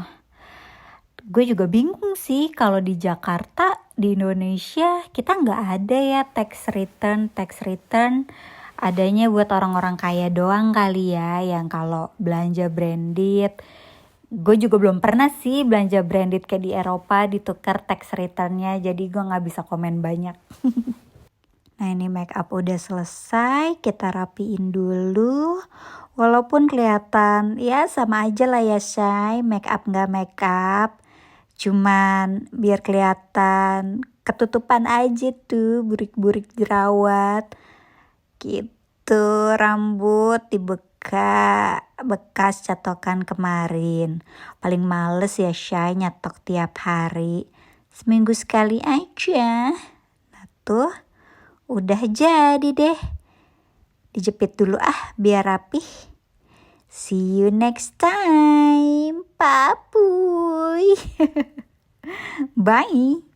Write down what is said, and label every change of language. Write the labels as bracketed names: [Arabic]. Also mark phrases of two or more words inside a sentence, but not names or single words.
[Indonesian] Gue juga bingung sih kalau di Jakarta, di Indonesia kita nggak ada ya [English] tax return [Indonesian] adanya buat orang-orang kaya doang kali ya, yang kalau belanja branded. Gue juga belum pernah sih belanja branded kayak di Eropa ditukar [English] tax returnnya, [Indonesian] jadi gue nggak bisa komen banyak. Nah ini [English] make up [Indonesian] udah selesai, kita rapiin dulu. Walaupun kelihatan ya sama aja lah ya Shay, [English] make up [Indonesian] nggak [English] make up. [Indonesian] Cuman biar kelihatan ketutupan aja tuh burik-burik jerawat. Gitu, rambut dibeka bekas catokan kemarin. Paling males ya Shay nyatok tiap hari. Seminggu sekali aja. Nah tuh udah jadi deh. Dijepit dulu biar rapih. [English] See you next time, Papuy. Bye.